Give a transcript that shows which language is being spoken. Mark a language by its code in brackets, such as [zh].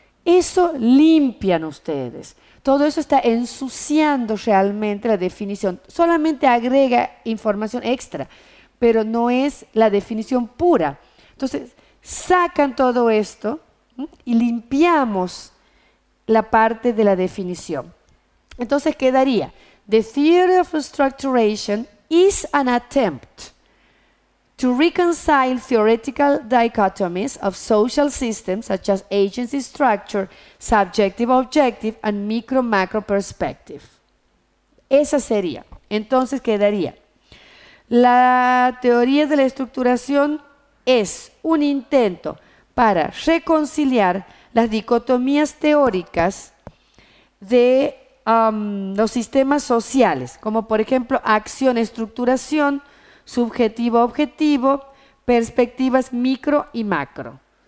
[es] Eso limpian ustedes. Todo eso está ensuciando realmente la definición. Solamente agrega información extra, pero no es la definición pura. Entonces, sacan todo esto y limpiamos la parte de la definición. Entonces quedaría, [en] the theory of structuration is an attempt to reconcile theoretical dichotomies of social systems such as agency structure, subjective objective, and micro-macro perspective. [es] Esa sería. Entonces quedaría. La teoría de la estructuración es un intento para reconciliar las dicotomías teóricas de los sistemas sociales, como por ejemplo acción-estructuración, subjetivo-objetivo, perspectivas micro y macro.